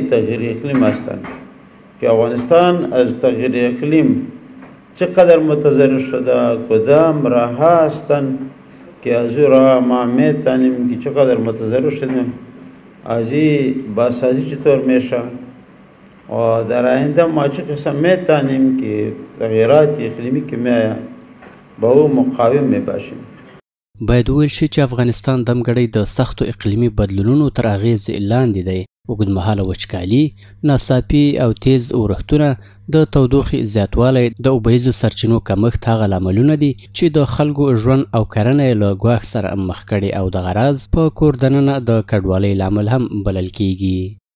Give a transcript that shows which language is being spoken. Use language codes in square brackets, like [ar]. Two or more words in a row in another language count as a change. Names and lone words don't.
[fa] تغییر اقلیم هستند که افغانستان از تغییر اقلیم چقدر متضرر شده، کدام راه هستند که از او راه ما میتونیم که چقدر متضرر شدیم، از این بازسازی چطور میشه و در آینده ما چه قسم میتونیم که تغییرات اقلیمی که میآید با او مقاوم میباشیم. [ps] باید وویل شي چې افغانستان دمګړی د سختو اقلیمي بدلونونو تر اغیز لاندې دی. اوږدمهاله وچکالي، ناڅاپي او تیز اورښتونه، د تودوخې زیاتوالی، د اوبهیزو سرچینو کمښت هغه لاملونه دي چې د خلکو ژوند او کرنه یې له ګواښ سره مخ کړي او دغه راز په کور دننه د کډوالۍ لامل هم بلل کیږي.